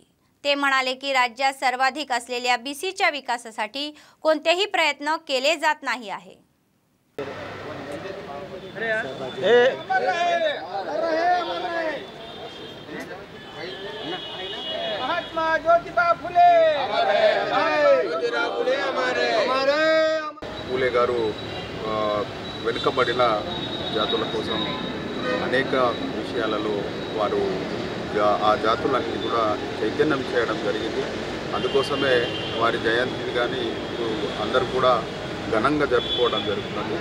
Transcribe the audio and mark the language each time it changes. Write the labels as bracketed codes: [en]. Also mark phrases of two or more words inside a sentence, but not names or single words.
[mr] ते म्हणाले की राज्यात सर्वाधिक असलेल्या बीसीच्या विकासासाठी कोणतेही प्रयत्न केले जात नाही आहे. महात्मा ज्योतिबा फुले [te] పూలే గారు వెనుకబడిన జాతుల కోసం అనేక విషయాలలో వారు ఆ జాతులన్నీ కూడా చైతన్యం చేయడం జరిగింది. అందుకోసమే వారి జయంతిని కానీ అందరూ కూడా ఘనంగా జరుపుకోవడం జరుగుతుంది.